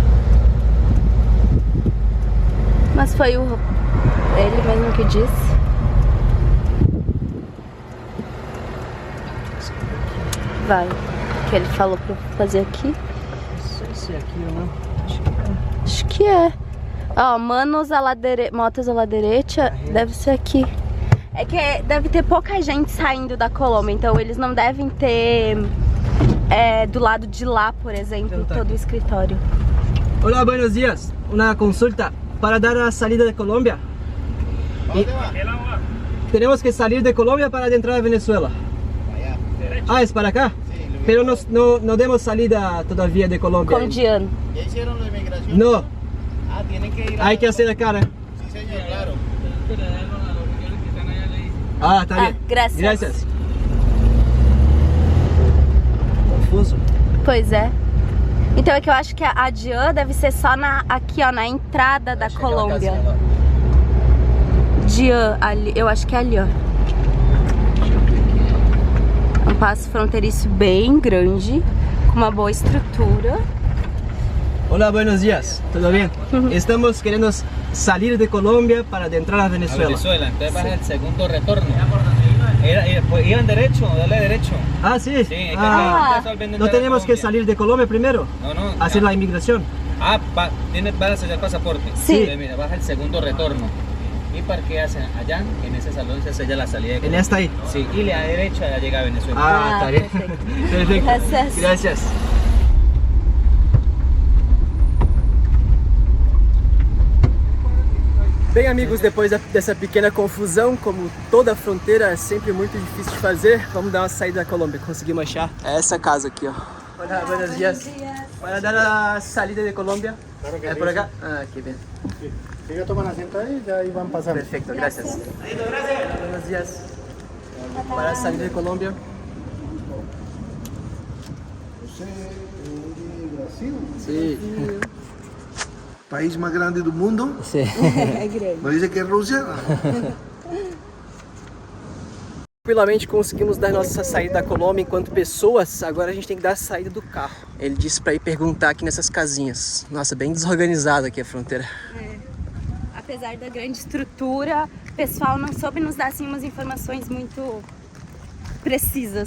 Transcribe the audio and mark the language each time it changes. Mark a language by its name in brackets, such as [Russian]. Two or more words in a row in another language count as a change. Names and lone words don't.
[Portuguese] Mas foi ele mesmo que disse. Vai. Que ele falou pra fazer aqui. Não sei se é aqui ou não. Acho que é. Ó, motos [Spanish] à la derecha, [Portuguese] deve ser aqui. É que deve ter pouca gente saindo da Colômbia, então eles não devem ter do lado de lá, por exemplo, todo o escritório. Olá, [Spanish] buenos días. Una consulta para dar a salida de Colombia. Tenemos que salir de Colombia para adentrar a Venezuela. Ah, ¿es para acá? Pero no demos salida todavía de Colombia. Com Diano. ¿Ya hicieron la inmigración? No, Ah, tienen que ir a... hay que hacer acá, ¿eh? Sí, señor, claro. [Portuguese] Ah, tá bem. Graças. Graças. Confuso. Pois é. Então é que eu acho que a Dian deve ser só aqui, ó, na entrada da Colômbia. Dian, ali, eu acho que é ali, ó. Um passo fronteiriço bem grande, com uma boa estrutura. Olá, [Spanish] buenos días. ¿Todo bien? Estamos queriendo salir de Colombia para adentrar a Venezuela. Venezuela, entonces vas al segundo retorno. Iban derecho, dale derecho. Ah, sí. Sí, ¿no tenemos que salir de Colombia primero? No. Hacer la inmigración. Ah, vas a hacer el pasaporte. Sí. Entonces, mira, vas al segundo retorno. Y parqueas allá, en ese salón se sella la salida de Colombia. En esta ahí. Sí, y a la derecha ya llega a Venezuela. Ah, está bien. Perfecto. Gracias. Gracias. [Portuguese] Bem, amigos, depois dessa pequena confusão, como toda fronteira é sempre muito difícil de fazer, vamos dar uma saída da Colômbia. Conseguimos achar essa casa aqui, ó. Olá, [Spanish] buenos días. Para dar a salida de Colômbia. ¿Es por acá? Ah, qué bien. Sigue tomando asiento ahí, ya ahí van pasando. Perfecto, gracias. Buenos días. Para a salida de Colômbia. [Portuguese] Você é de Brasil? Sim. [Spanish] País más grande do mundo. [Portuguese] Sim. É grande. [Spanish] ¿No dice que es Rusia? [Portuguese] Tranquilamente conseguimos dar nossa saída da Colômbia enquanto pessoas, agora a gente tem que dar a saída do carro. Ele disse pra ir perguntar aqui nessas casinhas. Nossa, bem desorganizada aqui a fronteira. A apesar da grande estrutura, o pessoal não soube nos dar assim umas informações muito precisas.